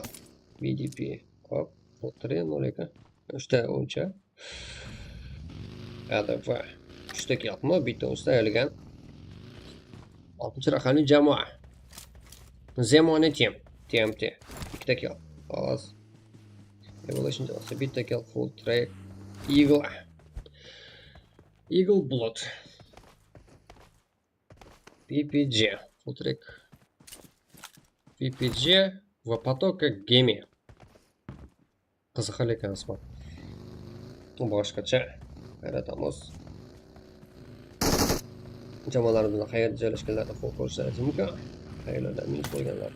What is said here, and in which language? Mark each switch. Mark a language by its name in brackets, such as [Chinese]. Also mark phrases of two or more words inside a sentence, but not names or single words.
[Uzbek] BDP. Hop, 3 ekan. 3 ta o'yinchi. ADV 3 ta kill qilma, bitta o'yinchisidan ayrilgan. 6 raqamli jamoa. Zemoni Team. TMT. 2 ta kill. Xolos. Evolution jamoasi bitta kill. [English] Full track. [Uzbek] Eagle Blood. PPG. [English] Full track. [Uzbek] PPG va потока Gemi. Qiziqar ekan ismi. Boshqacha yaratamiz. Jamoalarimizni qayerda joylashganlarida ko'rishlaringiz mumkin. Qayerlarda minus bo'lganlar.